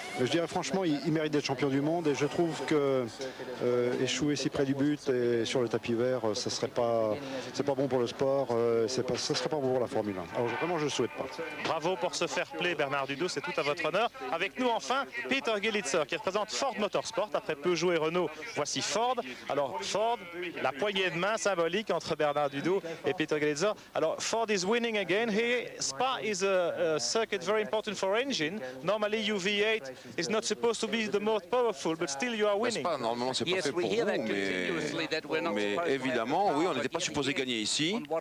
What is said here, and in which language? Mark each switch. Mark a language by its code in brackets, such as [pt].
[fr] Mais je dirais franchement, il mérite d'être champion du monde et je trouve que échouer si près du but et sur le tapis vert, ça serait pas, c'est pas bon pour le sport, ça serait pas bon pour la Formule 1. Alors vraiment, je ne souhaite pas. Bravo pour ce fair play, Bernard Dudot, c'est tout à votre honneur. Avec nous enfin, Peter Gelitzer qui représente Ford Motorsport. Après Peugeot et Renault, voici Ford. Alors Ford, la poignée de main symbolique entre Bernard Dudot et Peter Gelitzer. [en] Alors Ford is winning again here. Spa is a circuit very important for engine. Normally your V8 is not supposed to be the most powerful, but still you are winning. [fr] Spa, normalement c'est pas fait pour vous, mais évidemment, oui, on n'était pas supposé gagner ici.